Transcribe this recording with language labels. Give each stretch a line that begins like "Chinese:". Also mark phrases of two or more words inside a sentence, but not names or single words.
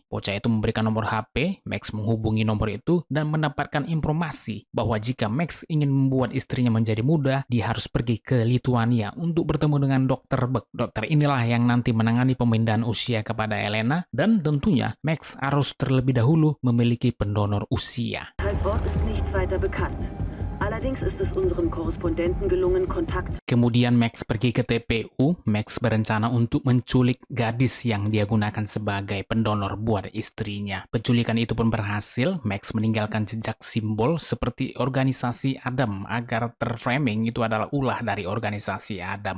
Indonesian: Bocah itu memberikan nomor HP, Max menghubungi nomor itu dan mendapatkan informasi bahwa jika Max ingin membuat istrinya menjadi muda, dia harus pergi ke Lituania untuk bertemu dengan Dr. Beck. Dokter inilah yang nanti menangani pemindahan usia kepada Elena, dan tentunya Max harus terlebih dahulu memiliki pendonor usia.
German: Als Ort ist nichts weiter bekannt. Allerdings ist es unserem Korrespondenten gelungen, Kontakt.
Indonesian: Kemudian Max pergi ke TPU. Max berencana untuk menculik gadis yang dia gunakan sebagai pendonor buat istrinya. Penculikan itu pun berhasil. Max meninggalkan jejak simbol seperti organisasi Adam agar terframing itu adalah ulah dari organisasi Adam.